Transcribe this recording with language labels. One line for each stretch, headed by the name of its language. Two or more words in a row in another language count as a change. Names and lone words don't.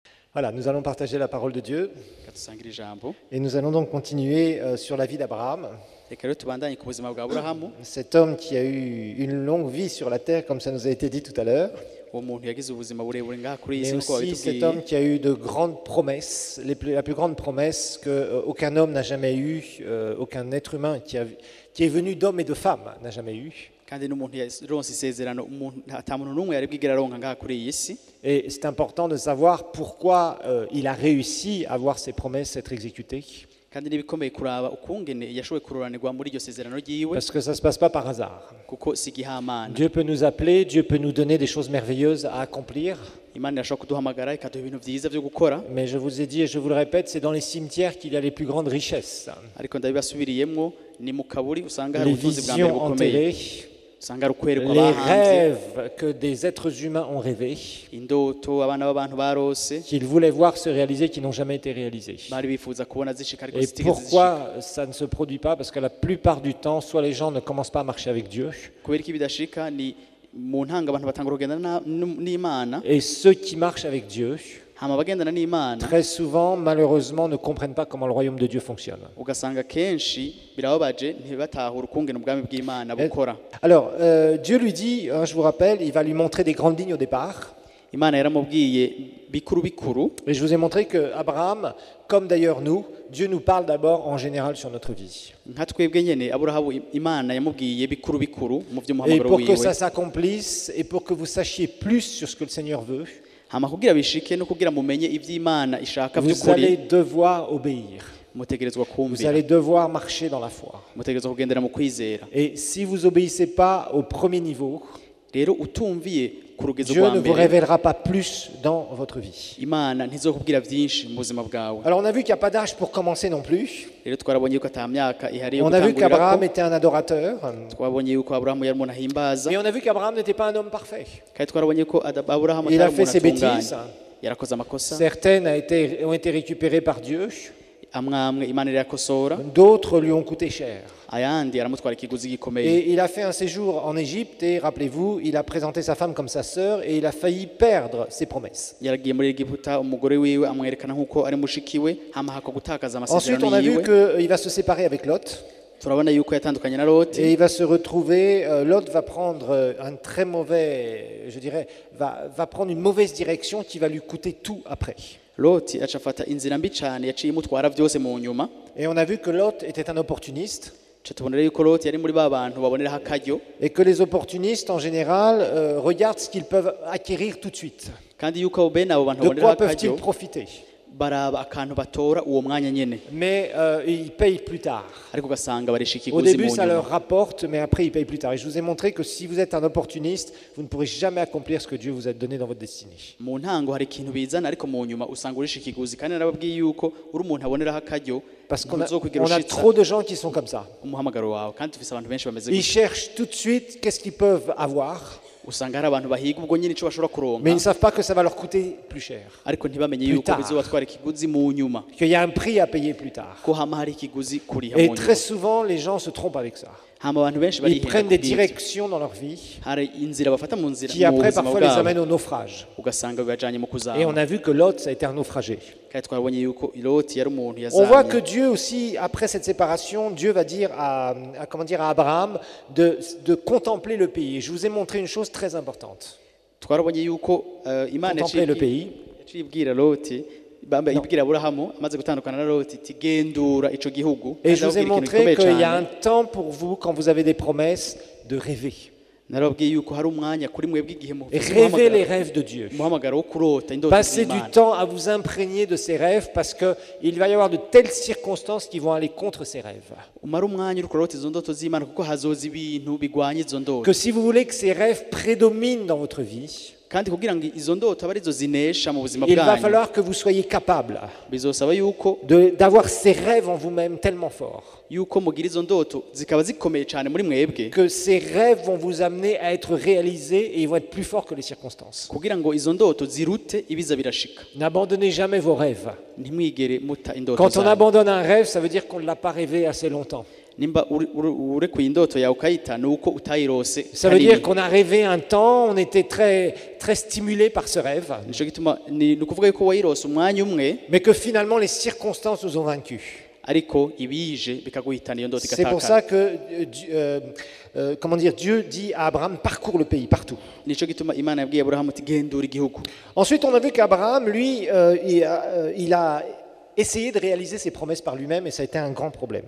French: Voilà, nous allons partager la parole de Dieu
Rundi: Kadusangira ijambo.
French: et nous allons donc continuer sur la vie d'Abraham,
Rundi: Reka rero tubandanye ku buzima bwa Aburahamu,
French: cet homme qui a eu une longue vie sur la terre, comme ça nous a été dit tout à l'heure,
Rundi: uwo muntu yagize ubuzima burebure ngaha kuri iyi
French: mais
Rundi: si nk'uko
French: aussi cet
Rundi: babitubwiye.
French: homme qui a eu de grandes promesses, la plus grande promesse qu'aucun homme n'a jamais eue, aucun être humain qui est venu d'hommes et de femmes n'a jamais eu.
Rundi: Kandi n'umuntu yaronse isezerano ata muntu n'umwe yari bwigera aronka ngaha kuri iyi si.
French: Et c'est important de savoir pourquoi il a réussi à voir ses promesses être exécutées,
Rundi: Kandi nibikomeye kuraba ukungene yashoboye kuroranirwa muri iryo sezerano ryiwe
French: parce que ça ne se passe pas par hasard.
Rundi: kuko si igihamana.
French: Dieu peut nous appeler, Dieu peut nous donner des choses merveilleuses à accomplir,
Rundi: Imana irashobora kuduhamagara ikaduha ibintu vyiza vyo gukora,
French: mais je vous ai dit et je vous le répète, c'est dans les cimetières qu'il y a les plus grandes richesses.
Rundi: ariko ndabibasubiriyemwo ni mu kaburi usanga hari
French: Les
Rundi: ubutunzi bwa mbere
French: visions
Rundi: bukomeye,
French: enterrées,
Rundi: usanga hari ukwerekwa
French: les
Rundi: abahanze,
French: rêves que des êtres humains ont rêvés,
Rundi: indoto abana b'abantu barose
French: qu'ils voulaient voir se réaliser, qui n'ont jamais été réalisés.
Rundi: bari bifuza kubona zishika ariko
French: Et
Rundi: zitigeze zishika.
French: pourquoi ça ne se produit pas? Parce que la plupart du temps, soit les gens ne commencent pas à marcher avec Dieu,
Rundi: Kubera iki bidashika ni mu ntanga abantu batangura kugendana n'Imana,
French: et ceux qui marchent avec Dieu,
Rundi: hama bagendana n'Imana
French: très souvent, malheureusement, ne comprennent pas comment le royaume de Dieu fonctionne.
Rundi: ugasanga kenshi birababaje ntibatahura ukungene ubwami bw'Imana bukora.
French: Alors, Dieu lui dit, hein, je vous rappelle, il va lui montrer des grandes lignes au départ.
Rundi: Imana yaramubwiye bikuru bikuru,
French: Et je vous ai montré que Abraham, comme d'ailleurs nous, Dieu nous parle d'abord en général sur notre vie.
Rundi: nka twebwe nyene Aburahamu Imana yamubwiye bikuru bikuru mu
French: Et
Rundi: vy'umuhamagaro
French: pour que
Rundi: wiwe,
French: ça s'accomplisse et pour que vous sachiez plus sur ce que le Seigneur veut,
Rundi: hama kugira bishike no kugira mumenye ivy'Imana ishaka
French: vous allez
Rundi: vy'ukuri,
French: devoir obéir.
Rundi: mutegerezwa
French: Vous
Rundi: kumvira,
French: allez devoir marcher dans la foi.
Rundi: mutegerezwa kugendera mu kwizera.
French: Et si vous obéissez pas au premier niveau,
Rundi: Rero utumviye ku rugezo
French: Dieu
Rundi: rwa
French: ne vous
Rundi: mbere,
French: révélera pas plus dans votre vie.
Rundi: Imana ntizokubwira vyinshi mu buzima bwawe.
French: Alors on a vu qu'il n'y a pas d'âge pour commencer non plus.
Rundi: Rero twarabonye yuko ata myaka ihari yo
French: On a vu qu'Abraham
Rundi: gutangurira,
French: était un adorateur.
Rundi: twabonye yuko Aburahamu yari umuntu ahimbaza,
French: Mais on a vu qu'Abraham n'était pas un homme parfait.
Rundi: kandi twarabonye ko Aburahamu
French: Il a
Rundi: atari
French: fait
Rundi: umuntu
French: ses
Rundi: atunganye,
French: bêtises.
Rundi: yarakoze amakosa
French: Certaines ont été récupérées par Dieu.
Rundi: amwe amwe Imana irakosora,
French: D'autres lui ont coûté cher.
Rundi: ayandi aramutwara ikiguzi gikomeye.
French: Et il a fait un séjour en Égypte et rappelez-vous, il a présenté sa femme comme sa sœur et il a failli perdre ses promesses.
Rundi: Yaragiye muri Egiputa, umugore wiwe amwerekana nk'uko ari mushikiwe, hama hako gutakaza
French: Ensuite, on
Rundi: amasezerano
French: a vu
Rundi: yiwe.
French: qu'il va se séparer avec Lot
Rundi: Turabona yuko yatandukanye na Loti,
French: et il va se retrouver, Lot va prendre un très mauvais, je dirais, va prendre une mauvaise direction qui va lui coûter tout après.
Rundi: Loti aca afata inzira mbi cane yaciye imutwara vyose mu nyuma.
French: Et on a vu que Lot était un opportuniste
Rundi: Ca tubona rero yuko Loti yari muri ba bantu baboneraho akaryo,
French: et que les opportunistes en général regardent ce qu'ils peuvent acquérir tout de suite.
Rundi: kandi yuko bene abo bantu
French: De
Rundi: baboneraho
French: quoi peuvent-ils
Rundi: akaryo
French: profiter?
Rundi: baraba akantu batora uwo mwanya nyene,
French: Mais ils payent plus tard.
Rundi: ariko ugasanga barisha
French: Au
Rundi: ikiguzi
French: début,
Rundi: mu
French: ça leur
Rundi: nyuma.
French: rapporte, mais après, ils payent plus tard. Et je vous ai montré que si vous êtes un opportuniste, vous ne pourrez jamais accomplir ce que Dieu vous a donné dans votre destinée.
Rundi: Mu ntango hari ikintu bizana, ariko mu nyuma usanga urisha ikiguzi, kandi narababwiye yuko uri umuntu aboneraho akaryo
French: Parce qu'on
Rundi: ntuzokwigira
French: on a
Rundi: ushitsa
French: trop de gens qui sont comme ça.
Rundi: umuhamagaro wawe, kandi dufise abantu benshi bameze
French: Ils
Rundi: gutya.
French: cherchent tout de suite qu'est-ce qu'ils peuvent avoir,
Rundi: Usanga hari abantu bahiga ubwo nyine ico bashobora
French: mais ils ne
Rundi: kuronka,
French: savent pas que ça va leur coûter plus cher,
Rundi: ariko ntibamenye
French: plus
Rundi: yuko
French: tard.
Rundi: bizobatwara ikiguzi mu nyuma,
French: qu'il y a un prix à payer plus tard.
Rundi: ko hama hari ikiguzi kuriha
French: Et
Rundi: mu
French: très
Rundi: nyuma.
French: souvent, les gens se trompent avec ça.
Rundi: Hama abantu benshi
French: Ils
Rundi: barihenda
French: prennent des
Rundi: kubw'ivyo.
French: directions dans leur vie
Rundi: Hari inzira bafata mu nzira
French: qui
Rundi: mu
French: après
Rundi: buzima
French: parfois les
Rundi: bwabo,
French: amènent au naufrage.
Rundi: ugasanga bibajanye mu
French: Et on
Rundi: kuzama,
French: a vu que Lot, ça a été un naufragé.
Rundi: kandi twarabonye yuko Loti yari umuntu
French: On voit que
Rundi: yazamye.
French: Dieu aussi, après cette séparation, Dieu va dire comment dire, à Abraham de contempler le pays. Et je vous ai montré une chose très importante.
Rundi: Twarabonye yuko Imana
French: Contempler le pays.
Rundi: yaciye ibwira Loti, ibwira Aburahamu amaze gutandukana na Loti, iti gendura ico gihugu.
French: Et
Rundi: Kandi
French: je vous ai
Rundi: arababwira ikintu
French: montré
Rundi: gikomeye
French: qu'il y a
Rundi: cane.
French: un temps pour vous, quand vous avez des promesses, de rêver.
Rundi: Narababwiye yuko hari umwanya kuri mwebwe igihe
French: Et rêver les rêves de Dieu.
Rundi: umuhamagaro wo kurota indoto
French: Passez du
Rundi: z'Imana.
French: temps à vous imprégner de ces rêves parce qu'il va y avoir de telles circonstances qui vont aller contre ces rêves.
Rundi: Umara umwanya uri kurota izo ndoto z'Imana, kuko hazoza ibintu bigwanya izo ndoto,
French: Que si vous voulez que ces rêves prédominent dans votre vie,
Rundi: kandi kugira ngo izo ndoto abe arizo zinesha mu buzima
French: il va
Rundi: bwanyu,
French: falloir que vous soyez capable
Rundi: bizosaba yuko
French: d'avoir ces rêves en vous-même tellement forts
Rundi: mugira izo ndoto zikaba zikomeye cyane muri mwebwe,
French: que ces rêves vont vous amener à être réalisés et ils vont être plus forts que les circonstances.
Rundi: kugira ngo izo ndoto zirute ibiza birashika.
French: N'abandonnez jamais vos rêves.
Rundi: Ntimwigere muta indoto
French: Quand on
Rundi: zanyu.
French: abandonne un rêve, ça veut dire qu'on ne l'a pas rêvé assez longtemps.
Rundi: nimba urekuye indoto yawe ukayita ni uko utayirose
French: Ça veut dire qu'on a rêvé un temps, on était très, très stimulé par ce rêve,
Rundi: nico gituma ni ukuvuga yuko wayirose umwanya umwe
French: mais que finalement les circonstances nous ont vaincus.
Rundi: ariko ibije bikaguhitana iyo ndoto
French: C'est pour
Rundi: igatakara.
French: ça que comment dire, Dieu dit à Abraham, parcours le pays, partout.
Rundi: Nico gituma Imana yabwiye Aburahamu ati gendura igihugu.
French: Ensuite, on a vu qu'Abraham, lui, il a essayé de réaliser ses promesses par lui-même et ça a été un grand problème.